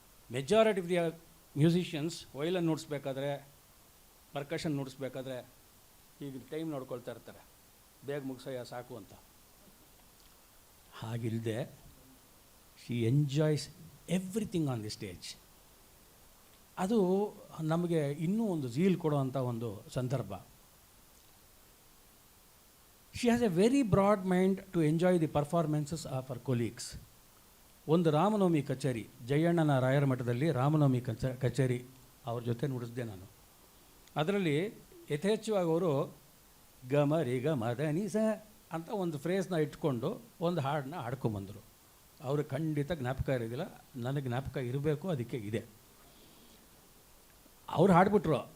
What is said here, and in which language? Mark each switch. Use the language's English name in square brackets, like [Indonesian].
[English] majority of the musicians [Kannada] ವಯಲನ್ ನುಡಿಸ್ಬೇಕಾದ್ರೆ, percussion ನುಡಿಸ್ಬೇಕಾದ್ರೆ ಈಗ time ನೋಡ್ಕೊಳ್ತಾ ಇರ್ತಾರೆ, ಬೇಗ ಮುಗಿಸೋಯ ಸಾಕು ಅಂತ. ಹಾಗಿಲ್ಲದೆ [English] She enjoys everything on the stage. [Kannada] ಅದು ನಮಗೆ ಇನ್ನೂ ಒಂದು ಝೀಲ್ ಕೊಡೋವಂಥ ಒಂದು ಸಂದರ್ಭ. [English] She has a very broad mind to enjoy the performances of her colleagues. [Kannada] ಒಂದು ರಾಮನವಮಿ ಕಚೇರಿ, ಜಯಣ್ಣನ ರಾಯರ ಮಠದಲ್ಲಿ ರಾಮನವಮಿ ಕಚೇರಿ ಅವ್ರ ಜೊತೆ ನುಡಿಸಿದೆ ನಾನು. ಅದರಲ್ಲಿ ಯಥೇಚ್ಛವಾಗಿ ಅವರು ಗಮರಿ ಗಮದನಿಸ ಅಂತ ಒಂದು ಫ್ರೇಸ್ನ ಇಟ್ಕೊಂಡು ಒಂದು ಹಾಡನ್ನ ಹಾಡ್ಕೊಂಬಂದರು. ಅವರು ಖಂಡಿತ ಜ್ಞಾಪಕ ಇರೋದಿಲ್ಲ, ನನಗೆ ಜ್ಞಾಪಕ ಇರಬೇಕು, ಅದಕ್ಕೆ ಇದೆ. ಅವ್ರು ಹಾಡ್ಬಿಟ್ರು.